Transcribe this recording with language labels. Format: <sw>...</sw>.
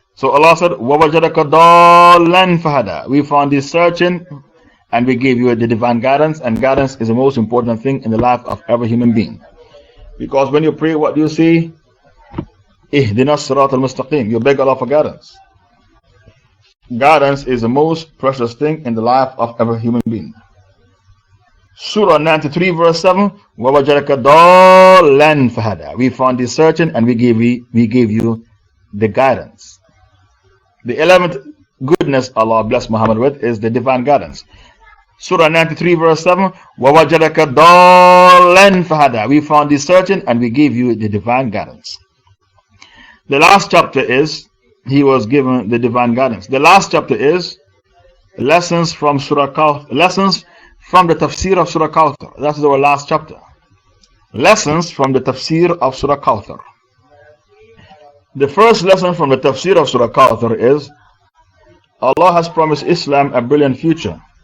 <en>So Allah said,</en> <ar>وَوَجَدَكَ ضَالًّا فَهَدَى.</ar> <en>We found thee searching and we gave you the divine guidance. And guidance is the most important thing in the life of every human being. Because when you pray, what do you say?</en> <ar>Ihdina as-sirat al-mustaqim.</ar> <en>You beg Allah for guidance. Guidance is the most precious thing in the life of every human being. Surah 93 verse 7,</en> <ar>وَوَجَدَكَ ضَالًّا فَهَدَى.</ar> <en>We found thee searching and we gave you the guidance. The 11th goodness Allah bless Muhammad with is the divine guidance. Surah 93 verse 7,</en> <ar>وَوَجَدَكَ ضَالًّا فَهَدَى.</ar> <en>We found thee searching and we gave you the divine guidance. The last chapter is, he was given the divine guidance. The last chapter is lessons from Surah Kauther, lessons from the Tafseer of Surah Al Kauther. That is our last chapter. Lessons from the Tafseer of Surah Al Kauther. The first lesson from the Tafseer of Surah Al Kauther is Allah has promised Islam a brilliant future.</en>